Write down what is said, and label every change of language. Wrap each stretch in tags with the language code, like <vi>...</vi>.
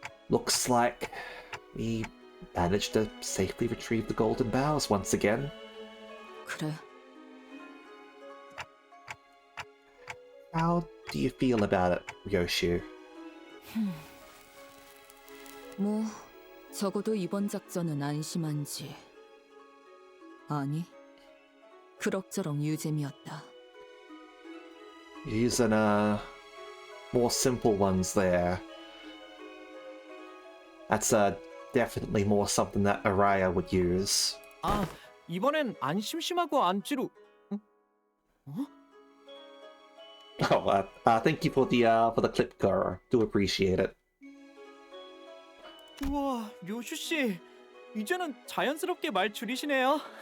<en>Looks like we managed to safely retrieve the golden bowls once again.</en> <ko>그래.</ko> <en>How do you feel about it, Ryoshu?</en> <ko>뭐 적어도 이번 작전은 안심한지. 아니, 그럭저럭 유잼이었다.</ko> <en>Using more simple ones there. That's definitely more something that Araya would use.</en> <ko>아, 이번엔 안 심심하고 안 지루. 응? 어?</ko> <en>Oh, thank you for the clip, Goro. Do appreciate it.</en> <ko>우와, 료슈 씨. 이제는 자연스럽게 말 줄이시네요.</ko>